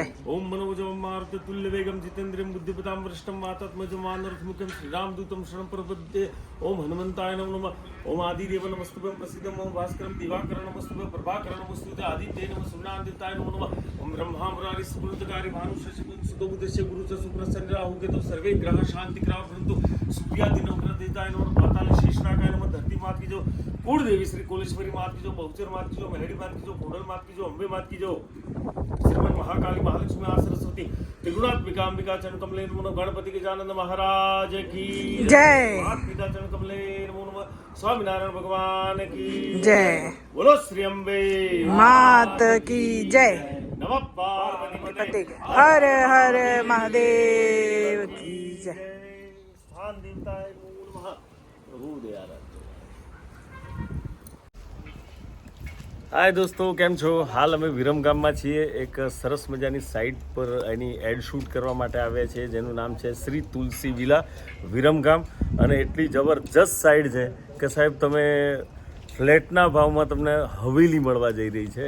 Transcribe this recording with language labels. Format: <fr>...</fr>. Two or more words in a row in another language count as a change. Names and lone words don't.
<sa>ઓમ મનોજવં મારુત તુલ્ય વેગમ જીતેન્દ્રિયં બુદ્ધિપતાં વરિષ્ઠં વાતાત્મજં વાનરથમુખં શ્રીરામદૂतं શરણ પ્રપદ્યે. ઓમ હનુમંતાય નમઃ. ઓમ આદિદેવ નમસ્તુભ્યં પ્રસિદ્ધં. ઓમ ભાસ્કરં દિવાકરં નમસ્તુભ્યં પ્રભાકરં નમસ્તુતે. આદિત્ય નમઃ. સૂર્યાદિત્યાય નમઃ. ઓમ બ્રહ્મા મુરારી સ્ફુરતકારી ભાનુ શશિ सुतो बुद्धस्य गुरुच शुक्रस्य राहु केतु सर्वे ग्रह शांति ग्रह परंतु सूर्यादि नवग्रह देवताय नमः पाताल शेषनागाय नमः</sa> <hi>धरती मात की जो कुल देवी श्री कोलेश्वरी मात की जो बहुचर मात की जो मेहड़ी मात की जो कोडल मात की जो अंबे मात की जो</hi> <sa>श्रीमन महाकाली महालक्ष्मी आ सरस्वती त्रिगुणात्मिका अंबिका चरण कमले नमो गणपति गजानन महाराज की</sa> <hi>जय।</hi> <sa>मात पिता चरण कमले नमो नमः स्वामीनारायण</sa> <hi>भगवान की जय। बोलो श्री अंबे मात की जय।</hi> <sa>नमः पार्वती</sa> <hi>हर हर महादेव की जय।</hi> <sa>स्थान देवताय नमो नमः प्रभु दयारा।</sa> <gu>હાય દોસ્તો, કેમ છો? હાલ અમે વિરમગામમાં છીએ. એક સરસ મજાની સાઇટ પર એની એડ શૂટ કરવા માટે આવ્યા છીએ જેનું નામ છે શ્રી તુલસી વિલા વિરમગામ. અને એટલી જબરજસ્ત સાઇટ છે કે સાહેબ તમે ફ્લેટના ભાવમાં તમને હવેલી મળવા જઈ રહી છે.</gu>